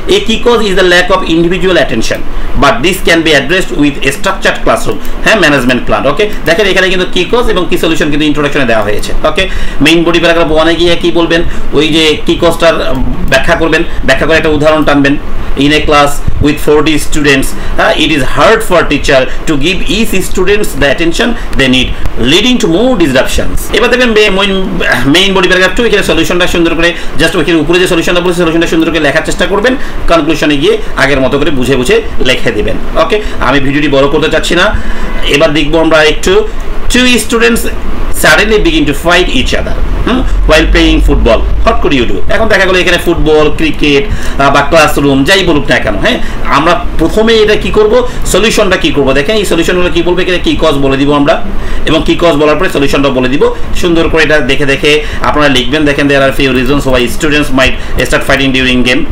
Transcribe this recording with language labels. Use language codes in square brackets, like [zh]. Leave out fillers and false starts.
[en] A key cause is the lack of individual attention, but this can be addressed with a structured classroom, হ্যাঁ, management plan. [bn] ওকে, দেখেন এখানে কিন্তু কি কজ এবং কি সলিউশন কিন্তু ইন্ট্রোডাকশনে দেওয়া হয়েছে। ওকে, মেইন বডি প্যারাগ্রাফ 1-এ গিয়ে কি বলবেন, ওই যে কি কজটার ব্যাখ্যা করবেন, ব্যাখ্যা করে একটা উদাহরণ টানবেন। [en] In a class with 40 students, it is hard for teacher to give each students the attention they need, leading to more disruptions. [bn] এবার দেখবেন মেইন বডি প্যারাগ্রাফ 2, এখানে সলিউশনটা সুন্দর করে জাস্ট ওইখানে উপরে যে সলিউশনটা বলছে সলিউশনটা সুন্দর করে লেখার চেষ্টা করবেন, কনক্লুশনে গিয়ে আগের মতো করে বুঝে বুঝে লিখে দিবেন। ওকে, আমি ভিডিওটি বড় করতে চাচ্ছি না। এবার দেখবো আমরা একটু, [en] 2 students suddenly begin to fight each other while playing football. What could you do? [bn] এখন দেখা গেল এখানে ফুটবল, ক্রিকেট বা ক্লাসরুম যাই বলুক না কেন, হ্যাঁ, আমরা প্রথমে এটা কি করব, সলিউশনটা কি করব। দেখেন এই সলিউশনগুলো কি বলবে, এখানে কি কজ বলে দিব আমরা, এবং কি কজ বলার পরে সলিউশনটা বলে দিব। সুন্দর করে এটা দেখে দেখে আপনারা লিখবেন। [en] দেখেন there are few reasons why students might start fighting during game.